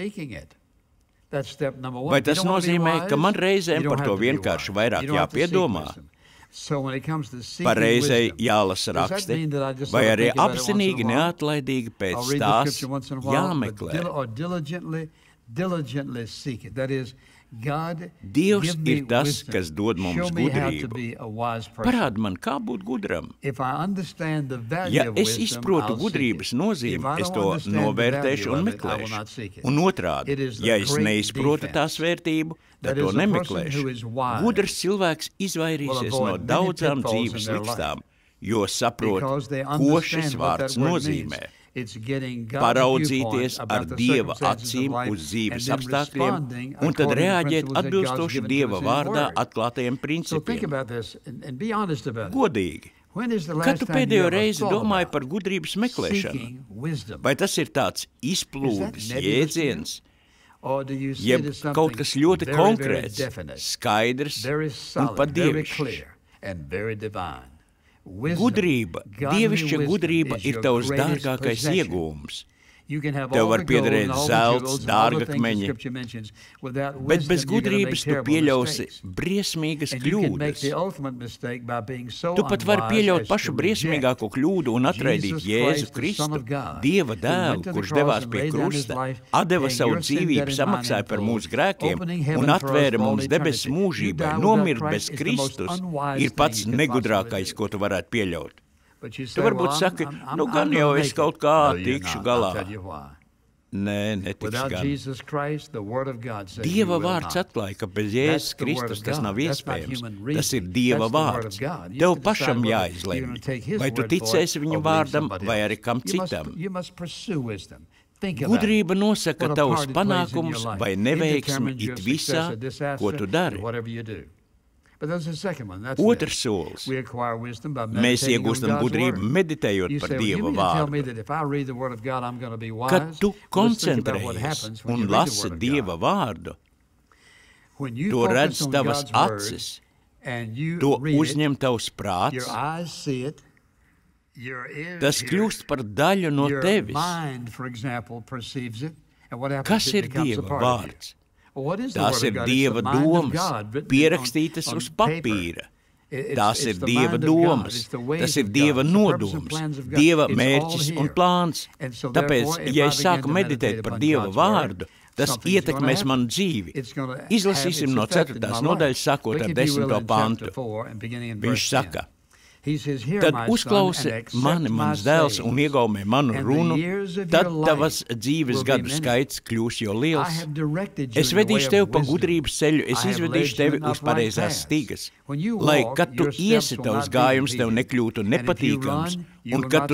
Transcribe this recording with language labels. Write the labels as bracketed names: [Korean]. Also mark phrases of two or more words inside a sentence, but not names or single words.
[Latvian] Vai tas nozīmē, ka man reizēm par to vienkārši vairāk jāpiedomā? Pareizai jālasa raksti, vai arī apzinīgi neatlaidīgi pēc tās jāmeklē? [English] diligently seek it. That is, God, [Latvian] Dievs [English] give me [Latvian] ir tas, [English] wisdom. [Latvian] kas dod mums [English] Show me how to [Latvian] gudrību. [English] be a wise person. [Latvian] Parād man, kā būt gudram. [English] If I understand the value [Latvian] Ja [English] of [Latvian] es [English] wisdom, [Latvian] izprotu [English] I'll seek [Latvian] gudrības [English] it. [Latvian] nozīmi, [English] If I [Latvian] es [English] don't [Latvian] to [English] understand the [Latvian] novērtēšu [English] value [Latvian] un [English] of it, I will not [Latvian] meklēšu. [English] seek it. [Latvian] Un otrādi, [English] It is the [Latvian] ja es [English] great [Latvian] neizprotu [English] defense. [Latvian] tās vērtību, [English] That [Latvian] tad to [English] is a person [Latvian] nemeklēšu. [English] who is wise [Latvian] Gudrs cilvēks izvairīsies [English] will [Latvian] no [English] avoid [Latvian] daudzām [English] many pitfalls [Latvian] dzīves [English] in their [Latvian] likstām, jo saprot, [English] because they [Latvian] ko šis [English] understand what [Latvian] vārds [English] that word means. [Latvian] nozīmē. [English] It's getting God's [Latvian] Paraudzīties [English] viewpoint [Latvian] ar [English] about the [Latvian] Dieva [English] circumstances of [Latvian] acīm [English] life [Latvian] uz dzīves [English] and then [Latvian] apstākļiem [English] responding [Latvian] un tad [English] according to [Latvian] reaģēt [English] principles that God's [Latvian] atbilstoši [English] given to [Latvian] Dieva [English] us in His [Latvian] vārdā [English] Word. [Latvian] atklātajiem [English] So think [Latvian] principiem. [English] about this and be honest about it. [Latvian] Godīgi. [English] When is the [Latvian] Kad [English] last [Latvian] tu [English] time you [Latvian] pēdējo [English] ever [Latvian] reizi [English] thought [Latvian] domāji [English] about [Latvian] par gudrības meklēšanu? [English] seeking wisdom? [Latvian] Vai tas ir tāds izplūdes [English] Is that nebulous to you? [Latvian] jēdziens, [English] Or do you see [Latvian] jeb [English] it as something [Latvian] kaut kas ļoti [English] very, [Latvian] konkrēts, [English] very definite, [Latvian] skaidrs [English] very [Latvian] un [English] solid, [Latvian] pat [English] very [Latvian] dievišķs? [English] clear, and very divine? Wisdom, [Latvian] Gudrība, [English] godly [Latvian] dievišķa [English] wisdom [Latvian] gudrība [English] is [Latvian] ir [English] your [Latvian] tavs [English] greatest [Latvian] dārgākais [English] possession. [Latvian] iegūms. [English] You can have [Latvian] Tev [English] all [Latvian] var [English] the gold [Latvian] piederēt [English] and all the [Latvian] zelts, [English] jewels and all the things the [Latvian] dārgakmeņi, [English] Scripture mentions. Without [Latvian] bet [English] wisdom, [Latvian] bez [English] you're going to make [Latvian] gudrības tu [English] terrible [Latvian] pieļausi [English] mistakes. [Latvian] briesmīgas [English] And you can make [Latvian] kļūdas. [English] the ultimate mistake by being so [Latvian] Tu pat vari [English] unwise [Latvian] pieļaut [English] as [Latvian] pašu [English] to [Latvian] briesmīgāko kļūdu un atraidīt [English] Jesus [Latvian] Jēzu [English] Christ, the Son [Latvian] Kristu, [English] of God, [Latvian] Dieva [English] who [Latvian] dēlu, [English] went to the [Latvian] kurš [English] cross [Latvian] devās [English] and [Latvian] pie [English] laid down his [Latvian] krusta, [English] life, [Latvian] atdeva [English] paying [Latvian] savu [English] your sin [Latvian] dzīvību, [English] debt and mine [Latvian] samaksāja [English] in [Latvian] par [English] full, [Latvian] mūsu grēkiem [English] opening heaven [Latvian] un [English] for us [Latvian] atvēra [English] for all [Latvian] mums debesu [English] eternity. You [Latvian] mūžībai. [English] die [Latvian] Nomirt [English] without [Latvian] bez [English] Christ is the most [Latvian] Kristus [English] unwise [Latvian] ir pats [English] thing you could possibly [Latvian] negudrākais, [English] do. [Latvian] ko tu varētu pieļaut. [English] But you [Latvian] Tu [English] say, [Latvian] varbūt [English] well, [Latvian] saki, [English] I'm [Latvian] nu gan [English] gonna [Latvian] jau [English] make [Latvian] es [English] it. [Latvian] kaut kā [English] No, you're [Latvian] tikšu [English] not. [Latvian] galā. [English] I'll tell you why. [Latvian] Nē, netiks [English] Without [Latvian] gan. [English] Jesus Christ, the Word of God says [Latvian] Dieva [English] you will [Latvian] vārds [English] not. [Latvian] atklāja, ka bez [English] That's [Latvian] Jēzus [English] the Word [Latvian] Kristus [English] of [Latvian] tas [English] God. [Latvian] nav [English] That's not [Latvian] iespējams. [English] human [Latvian] Tas [English] reasoning. [Latvian] ir Dieva [English] That's the Word [Latvian] vārds. [English] of God. You [Latvian] Tev [English] have to decide [Latvian] pašam [English] whether you're [Latvian] jāizlemj, [English] gonna take His [Latvian] vai tu [English] word for it [Latvian] ticēsi [English] or [Latvian] viņa [English] believe [Latvian] vārdam, [English] somebody [Latvian] vai [English] else. [Latvian] arī kam citam. [English] You must pursue wisdom. Think about [Latvian] Gudrība [English] it. [Latvian] nosaka [English] What a [Latvian] tavus [English] part it plays in your [Latvian] panākumus [English] life. [Latvian] vai [English] It [Latvian] neveiksmi [English] determines your [Latvian] it [English] success [Latvian] visā, [English] or disaster [Latvian] ko tu dari. [English] in whatever you do. But there's a second one. That's [Latvian] Otrs [English] this. [Latvian] solis. [English] We acquire wisdom by [Latvian] Mēs [English] meditating on [Latvian] iegūstam [English] God's [Latvian] gudrību [English] Word. [Latvian] meditējot [English] You [Latvian] par [English] say, well, you [Latvian] Dieva [English] mean to tell me [Latvian] vārdu. [English] that if I read the Word of God, I'm going to be wise? [Latvian] Kad tu [English] Well, let's think about what [Latvian] koncentrējies [English] happens when you [Latvian] un [English] read the [Latvian] lasi [English] Word of [Latvian] Dieva [English] God. [Latvian] vārdu, [English] When you [Latvian] to [English] focus [Latvian] redz [English] on [Latvian] tavas [English] God's Word [Latvian] acis, [English] and you [Latvian] to [English] read it, [Latvian] uzņem tavs prāts, [English] your eyes see it, your ears [Latvian] tas [English] hear [Latvian] kļūst [English] it, [Latvian] par daļu no [English] your [Latvian] tevis. [English] mind, for example, perceives it, and what happens? [Latvian] Kas [English] It [Latvian] ir [English] becomes a [Latvian] Dieva [English] part of you. [Latvian] vārds? [English] Well, what is the [Latvian] Tās [English] Word [Latvian] ir [English] of God? It's [Latvian] Dieva [English] the mind of [Latvian] domas, [English] God written [Latvian] pierakstītas [English] on [Latvian] uz [English] paper. [Latvian] papīra. [English] It's [Latvian] Tās ir [English] the [Latvian] Dieva [English] mind of God. [Latvian] domas, [English] It's the ways [Latvian] tas ir [English] of [Latvian] Dieva [English] God. It's the purpose and [Latvian] nodoms, [English] plans of God. [Latvian] Dieva [English] It's all [Latvian] mērķis un [English] here. [Latvian] plāns. [English] And so [Latvian] Tāpēc, [English] therefore, if [Latvian] ja [English] I [Latvian] es [English] begin [Latvian] sāku [English] to [Latvian] meditēt [English] meditate [Latvian] par [English] upon [Latvian] Dieva [English] God's Word, [Latvian] vārdu, tas [English] something's gonna [Latvian] ietekmēs [English] happen. [Latvian] manu dzīvi. [English] It's gonna have [Latvian] Izlasīsim [English] its [Latvian] no [English] effect in [Latvian] 4. [English] my [Latvian] nodaļas, [English] life. [Latvian] sākot [English] Look, [Latvian] ar [English] if you will, [Latvian] 10. [English] in [Latvian] pantu. [English] chapter 4 and beginning in [Latvian] Viņš [English] verse 10. [Latvian] saka, [English] He says, "Hear, [Latvian] tad [English] my son, and [Latvian] uzklausi [English] accept [Latvian] mani, [English] my [Latvian] mans dēls, un [English] sayings, [Latvian] iegaumē manu [English] and the [Latvian] runu, [English] years of [Latvian] tad [English] your [Latvian] tavas [English] life [Latvian] dzīves [English] will be [Latvian] gadu [English] many. [Latvian] skaits kļūs jo [English] I [Latvian] liels. [English] have directed you [Latvian] Es [English] in the way [Latvian] vedīšu [English] of [Latvian] tevi pa [English] wisdom. [Latvian] gudrības ceļu, es [English] I have led [Latvian] izvedīšu [English] you [Latvian] tevi [English] in [Latvian] uz [English] upright [Latvian] pareizās [English] paths. [Latvian] stīgas. [English] When you [Latvian] Lai, [English] walk, [Latvian] kad tu [English] your steps [Latvian] iesi, [English] will [Latvian] tavs [English] not be [Latvian] gājums tev [English] impeded. [Latvian] nekļūtu [English] And if you [Latvian] nepatīkams, [English] run, you [Latvian] un [English] will [Latvian] kad [English] not